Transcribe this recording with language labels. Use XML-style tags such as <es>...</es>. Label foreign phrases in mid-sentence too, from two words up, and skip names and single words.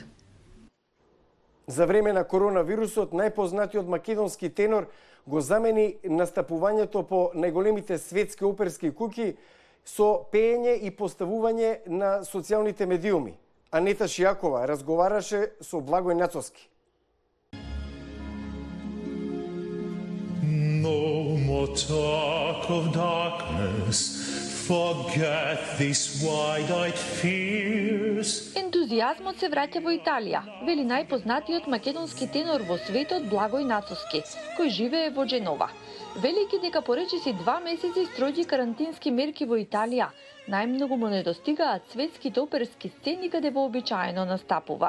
<mk>За време на коронавирусот, најпознатиот македонски тенор го замени настапувањето по најголемите светски оперски куќи со пеење и поставување на социјалните медиуми. Анета Шијакова разговараше со Благој Нацовски.</mk> <en>No more talk of darkness, forget these wide-eyed fears.</en> <mk>Ентузијазмот се враќа во Италија, вели најпознатиот македонски тенор во светот Благој Нацовски, кој живее во Дженова. Велики дека поречиси 2 месеци строги карантински мерки во Италија, најмногу му недостигаат светските оперски сцени каде вообичаено настапува.</mk>